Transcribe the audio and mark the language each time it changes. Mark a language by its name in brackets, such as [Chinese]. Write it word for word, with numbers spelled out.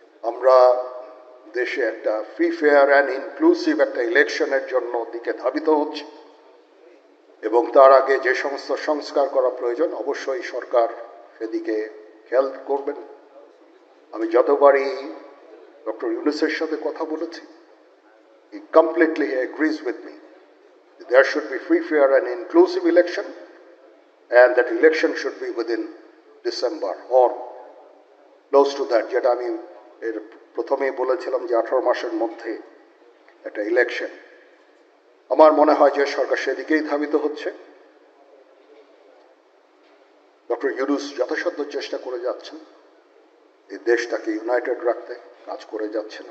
[Bangla] আমরা দেশে একটা [English] free fair and inclusive [Bangla] একটা ইলেকশনের জন্য দিকে ধাবিত হচ্ছে, এবং তার আগে যে সমস্ত সংস্কার করা প্রয়োজন অবশ্যই সরকার সেদিকে খেয়াল করবেন। আমি যতবারই ডক্টর ইউনূসের সাথে কথা বলেছি, [English] he completely agrees with me. There should be free, fair and inclusive election, and that election should be within December or close to that. [Bangla] যেটা আমি এর প্রথমেই বলেছিলাম যে আঠারো মাসের মধ্যে একটা ইলেকশন। আমার মনে হয় যে সরকার সেদিকেই ধাবিত হচ্ছে। ডক্টর ইউনূস যথাসাধ্য চেষ্টা করে যাচ্ছেন এই দেশটাকে ইউনাইটেড রাখতে, কাজ করে যাচ্ছেন।